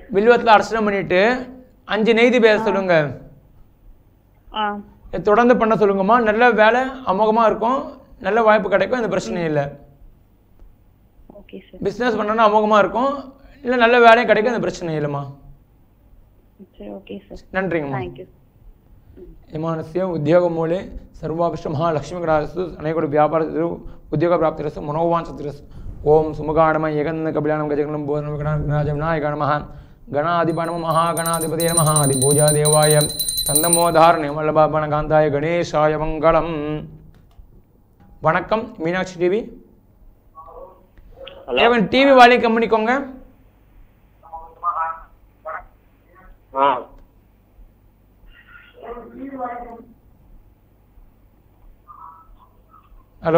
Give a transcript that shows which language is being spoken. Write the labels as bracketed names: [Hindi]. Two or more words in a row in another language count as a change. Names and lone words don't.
[Tamil] வில்வத்துல அர்ச்சனை பண்ணிட்டு 5 நெய்தி பேச சொல்லுங்க. தொடர்ந்து பண்ண சொல்லுங்கம்மா. நல்ல வேலை அமோகமா இருக்கும், நல்ல வாய்ப்பு கிடைக்கும், இந்த பிரச்சனை இல்லை. பிசினஸ் பண்ணா அமோகமா இருக்கும், இல்ல நல்ல வேலையும் கிடைக்கும், இந்த பிரச்சனை இல்லைம்மா. நன்றிங்கம்மா. [Sanskrit] यमानस्य उद्योगमूले सर्वाभिष्ट महालक्ष्मीकरास्तु अनेकोटि व्यापार उद्योग प्राप्तिरस्तु मनोवांछतिरस्तु. ओम सुमुखाणमः एकन्न कपिलानं गजगणं बोधनं विघ्नराजाय विनायकाय नमः गणाधिपाय नमः महागणाधिपतये नमः आदिपूजा देवाय तन्दमोदारण्य वल्लभवनकान्ताय गणेशाय मंगलम. [Tamil] வணக்கம் மீனாட்சி டிவி. [English] TV volume [Tamil] கம்மி பண்ணிக்கோங்க. ஹலோ